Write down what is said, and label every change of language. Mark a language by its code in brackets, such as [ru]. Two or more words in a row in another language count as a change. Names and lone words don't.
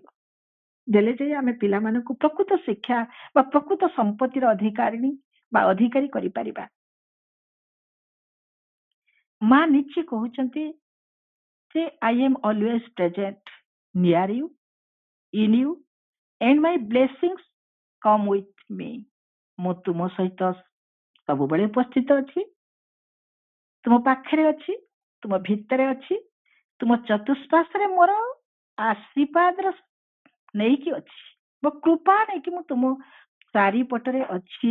[or] ଦେଲେ ଯାଇ ଆମେ ପିଲାମାନଙ୍କୁ ପ୍ରକୃତ ଶିକ୍ଷା ବା ପ୍ରକୃତ ସମ୍ପତ୍ତିର ଅଧିକାରିଣୀ ବା ଅଧିକାରୀ କରିପାରିବା। ମା ନିଜେ କହୁଛନ୍ତି ଯେ [en] I am always present near you, in you, and my blessings come with me. [or] ମୁଁ ତୁମ ସହିତ ସବୁବେଳେ ଉପସ୍ଥିତ ଅଛି, ତୁମ ପାଖରେ ଅଛି, ତୁମ ଭିତରେ ଅଛି, ତୁମ ଚତୁଃପାର୍ଶ୍ୱରେ ମୋର ଆଶୀର୍ବାଦର ନେଇକି ଅଛି, ମୋ କୃପା ନେଇକି ମୁଁ ତୁମ ଚାରିପଟରେ ଅଛି।